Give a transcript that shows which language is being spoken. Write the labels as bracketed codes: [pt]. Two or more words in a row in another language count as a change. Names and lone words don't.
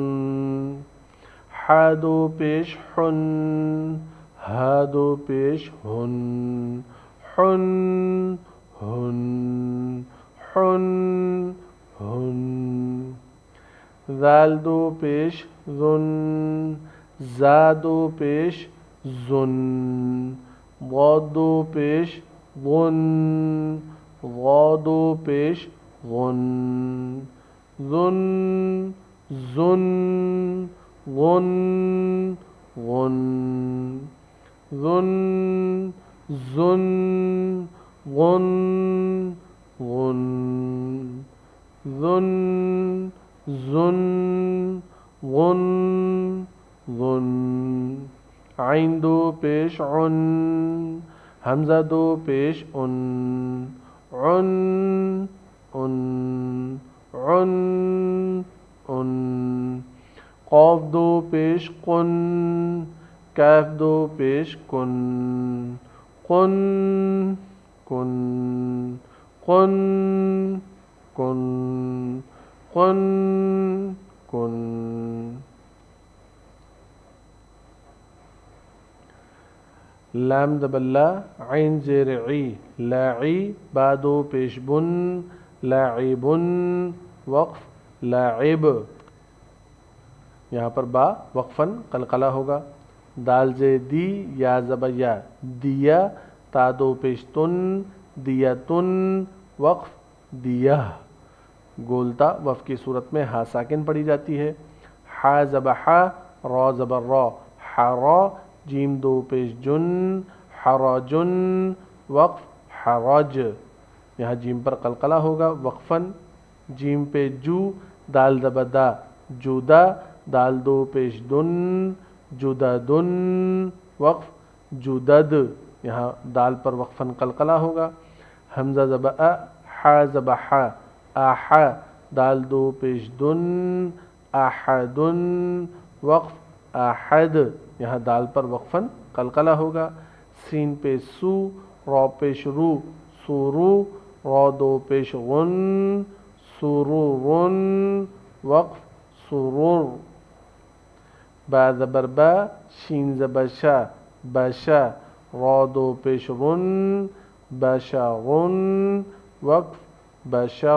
[ur] ہا دو پیش حن، ہا دو پیش ہن، حن ہن حن ہن. ذال دو پیش ذن، زا دو پیش زن، ضاد دو پیش ظن، غا دو پیش غن، ظن ظن غن غن، ظن ظن غن غن، ظن ظن غن غن. عین دو پیش عن، حمزہ دو پیش ان، عن ان عن ان. قاف دو پیش قن، کاف دو پیش کن، قن کن قن کن قن کن. لام دبلا عین زیر عی، لاعی، با دو پیش بن، لاعبن، وقف لاعب. یہاں پر با وقفاً قلقلہ ہوگا. دال زے دی، یا زبر یا، دیا، تا دو پیش تن، دیتن، وقف دیہ. گولتا وقف کی صورت میں ہا ساکن پڑھی جاتی ہے. ہا زبر ہا، را زبر را، حرا، جیم دو پیش جن، حراجن، وقف حراج. یہاں جیم پر قلقلہ ہوگا وقفاً. جیم پہ جو، دال زبر دا، جودا، دال دو پیش دن، جددن، وقف جدد. یہاں دال پر وقفاً قلقلہ ہوگا. حمزہ زبر ا، حا زبر حا، آحا، دال دو پیش دن، احدن، وقف احد. یہاں دال پر وقفاً قلقلہ ہوگا. سین پہ سو، را پیش رو، سورو، را دو پیش غن، سرورن، وقف سرور. با زبر با، شین زبر شا، بشا، را دو پیش رن، بشرن، وقف بشر.